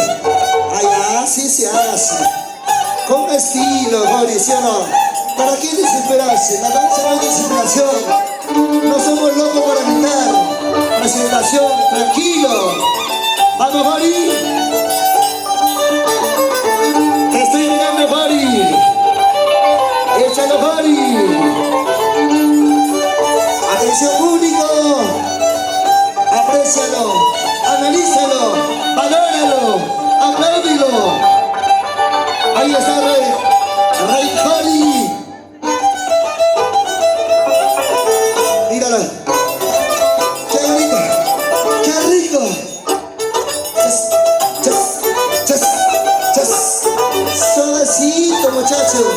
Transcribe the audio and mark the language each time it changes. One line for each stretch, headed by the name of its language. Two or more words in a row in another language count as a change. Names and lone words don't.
Spanish: Allá sí se hace. Con estilo, Jori, ¿sí o no? ¿Para qué desesperarse? La danza no es desesperación. No somos locos para gritar. Presentación, tranquilo. Vamos, Jori. Te estoy mirando, Jori. Échalo, Jori. Atención público, aprécialo, analízalo, valóralo, apláudilo. Ahí está Rey Jori. Mírala. Qué rico, qué rico. Suavecito, muchacho.